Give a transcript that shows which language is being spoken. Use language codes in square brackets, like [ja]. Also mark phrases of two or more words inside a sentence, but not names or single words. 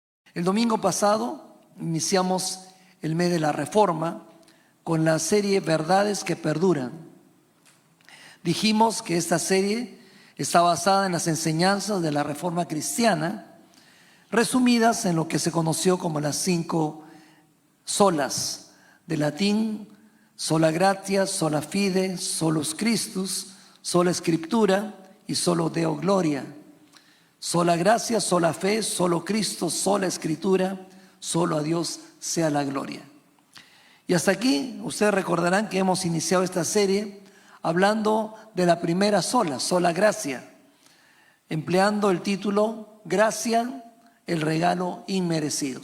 [es] El domingo pasado iniciamos el mes de la Reforma con la serie Verdades que Perduran. Dijimos que esta serie está basada en las enseñanzas de la Reforma cristiana, resumidas en lo que se conoció como las 5 solas, de latín [la] sola gratia, sola fide, solus Christus, sola Scriptura [es] y [la] solo Deo Gloria. [es] Sola gracia, sola fe, solo Cristo, sola Escritura, solo a Dios sea la gloria. Y hasta aquí ustedes recordarán que hemos iniciado esta serie hablando de la primera sola, sola gracia, empleando el título Gracia, el regalo inmerecido.